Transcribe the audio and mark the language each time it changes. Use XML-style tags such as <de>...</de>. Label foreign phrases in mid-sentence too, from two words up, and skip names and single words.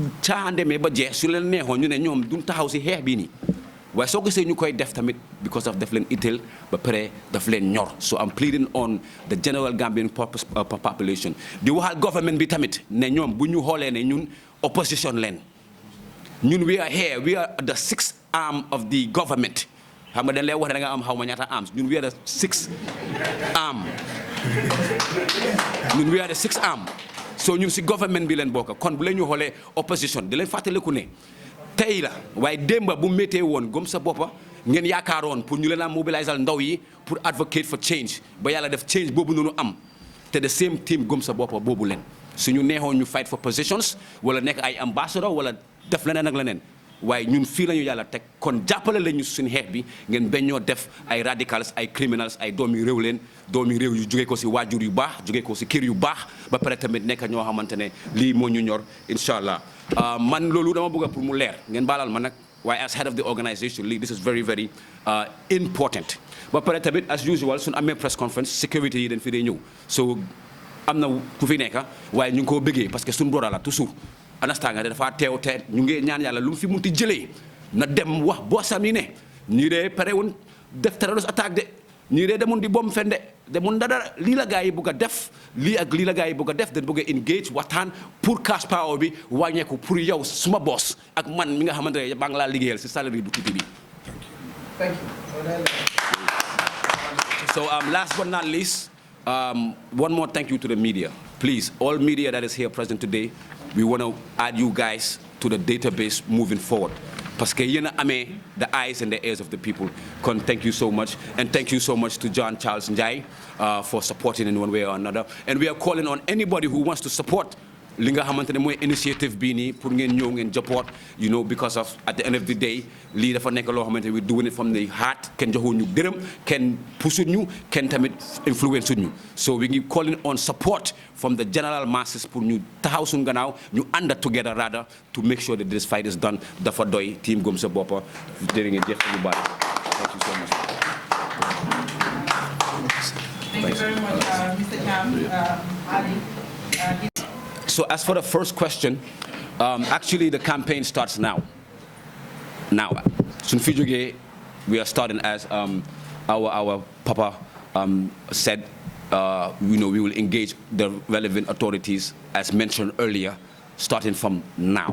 <wo>caa demee ba jeex su leen neexoon ñu ne ñoom duñ taxaw si xeex bii nii waaye soo gisee ñu koy def tamit</wo> <en>because of</en> <wo>daf leen itteel ba pare daf leen ñor</wo> <en>so I'm pleading on the general Gambian population</en> <wo>di waxal government bi tamit ne ñoom bu ñu xoolee ne ñun opposition leen ñun</wo> <en>we are here we are the sixth arm of the government</en> <wo>xam nga dañ lay wax ne da nga am xaw ma ñaata arms ñun</wo> <en>we are the sixth arm</en> <wo>ñun</wo> <en>we are the sixth arm</en> <wo>so ñun si government bi leen bokk kon bu leen ñu xoolee opposition di leen fàttaliku ne tey la waaye démba bu méttee woon gëm sa boppa ngeen yaakaaroon pour ñu leen a mobiliser ndaw yi pour</wo> <en>advocate for change</en> <wo>ba yàlla def change boobu noonu am te</wo> <en>the same team</en> <wo>gëm sa boppa boobu leen suñu neexoon ñu fight</wo> <en>for positions</en> <wo>wala nekk ay ambassador wala def leneen ak leneen waaye ñun fii la ñu yàlla teg kon jàppale la ñu suñu xeex bi ngeen bañ ñoo def ay radicals ay criminals ay doomi réew leen doomi réew yu jógee ko si waajur yu baax jógee ko si kër yu baax ba pare tamit nekk ñoo xamante ne lii moo ñu ñor incha allah man loolu dama bëgg pour mu leer ngeen baalal ma nag waaye</wo> <en>as head of the organisation</en> <wo>lii</wo> <en>this is very very</en> <wo>important ba pare tamit</wo> <en>as usual</en> <wo>suñu amee</wo> <en>press conference</en> <wo>sécurité yi dañ fi dee ñëw so am na ku fi nekk waaye ñu ngi koo bëggee</wo> <fr>parce que</fr> <wo>suñu broda la toujours understand nga dafa teew te ñu ngi ñaan yàlla lu mu fi munti jëlee na dem wax boosam yi ne ñii dee pare woon def terrorist attaque de ñii dee demoon di bom fende demoon dara lii la gaa yi bëgg a def lii ak lii la gaa yi bëgg a def dañ bëgg a engage waxtaan pour</wo> <en>cash power</en> <wo>bi wàññeeku pour yow suma boss ak man mi nga xamante ne maa ngi laa liggéeyal si salary bu tuuti bi.</wo> <en>Thank you. So last but not least, one more thank you to the media. Please, all media that is here present today, we want to add you guys to the database moving forward.</en> <fr>Parce que</fr> <wo>yéen a amee</wo> <en>the eyes and the ears of the people. Kon, thank you so much. And thank you so much to John Charles Njai for supporting in one way or another.</en> <wo>And we are calling on anybody who wants to support li nga xamante ne mooy initiative bii nii pour ngeen ñëw ngeen</wo> <en>support you know because of at the end of the day</en> <wo>lii dafa nekk loo xamante ne</wo> <en>we doing it from the heart</en> <wo>kenn joxu ñu dërëm kenn pusu ñu kenn tamit influence ñu so we ngi</wo> <en>calling on support from the general masses</en> <wo>pour ñu taxaw suñu gannaaw ñu ànd</wo> <en>together rather to make sure that this fight is done</en> <wo>dafa doy team gëm sa boppa jërë ngeen jëf yu bari</wo> <en>thank you so much. Thank you very much, Mr. Cam, Ali. So as for the first question, actually the campaign starts now. Now, we are starting as our Papa said, you know, we will engage the relevant authorities as mentioned earlier, starting from now.</en>